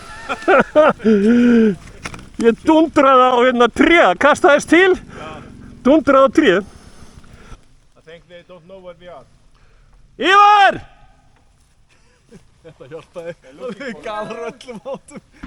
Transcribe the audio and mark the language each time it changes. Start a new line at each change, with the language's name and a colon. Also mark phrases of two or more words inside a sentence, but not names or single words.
Icelandic: Ég dundraði á hérna tréð, kastaðist til, dundraði á tréð.
English: I think they don't know where we are.
Icelandic: Ívar! Þetta hjálpaði. Það galar öllum áttum.